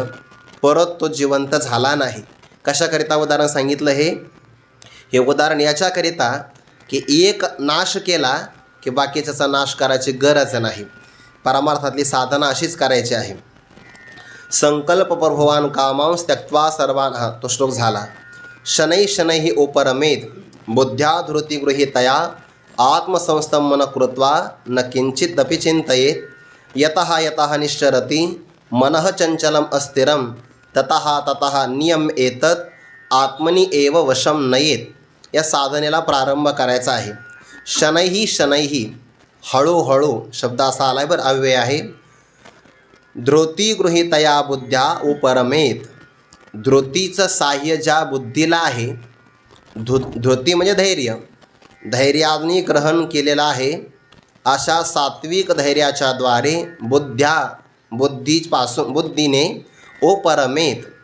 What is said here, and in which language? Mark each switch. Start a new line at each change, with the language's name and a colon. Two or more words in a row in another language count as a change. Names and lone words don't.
Marathi: परत तो जिवंत झाला नाही. कशाकरिता उदाहरण सांगितलं हे उदाहरण याच्याकरिता की एक नाश केला की बाकीच्याचा नाश करायची गरज नाही. परमार्थातली साधना अशीच करायची आहे.
Sanskrit: संकल्प प्रभवान कामांस त्यक्त्वा सर्वान.
Marathi: हा तो श्लोक झाला.
Sanskrit: शनै शनैहि उपरमेत बुद्ध्याधृती गृहीतया आत्मसंस्थं मनः कृत्वा न किंचिदपि चिंतयेत. यतः यतः निश्चरति मनः चंचलम अस्थिरम ततः ततः नियम एतत् आत्मनि एव वशम नयेत.
Marathi: या साधनेला प्रारंभ करायचा आहे.
Sanskrit: शनैः शनैः
Marathi: हळूहळू शब्द असा आलाय बरं, अव्यय आहे.
Sanskrit: धृती गृहीतया बुद्ध्या उपरमेत.
Marathi: धृतीचं साह्य ज्या बुद्धीला आहे, धृती म्हणजे धैर्य, धैर्याने ग्रहण केलेलं आहे, अशा सात्विक धैर्याच्या द्वारे बुद्धीने उपरमेत.